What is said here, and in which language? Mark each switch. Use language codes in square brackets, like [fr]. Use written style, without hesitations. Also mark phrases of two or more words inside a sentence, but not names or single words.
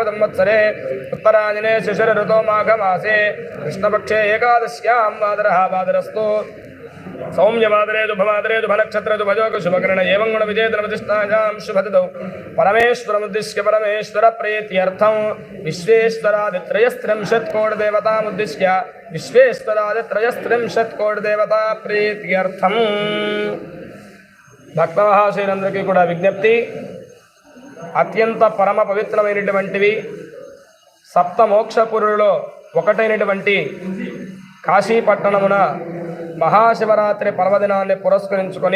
[sa] संवत्सरे उत्तरायणे शिशिर ऋतो माघमासे कृष्णपक्षे एकादश्यां वादरः वादरस्तु सौम्यवादरे शुभवादरे शुभनक्षत्र शुभयोग शुभकर्ण एवं गुण विजयधर्मतिष्ठायां शुभतिथौ परमेश्वरमुद्दिश्य परमेश्वर प्रीत्यर्थं विश्वेश्वरादित्रयस्त्रिंशत्कोटिदेवतामुद्दिश्य विश्वेश्वरादित्रयस्त्रिंशत्कोटिदेवता प्रीत्यर्थं [te] భక్తమహాశయులందరికీ కూడా విజ్ఞప్తి. అత్యంత పరమ పవిత్రమైనటువంటివి సప్త మోక్షపురులలో ఒకటైనటువంటి కాశీపట్టణమున మహాశివరాత్రి పర్వదినాన్ని పురస్కరించుకొని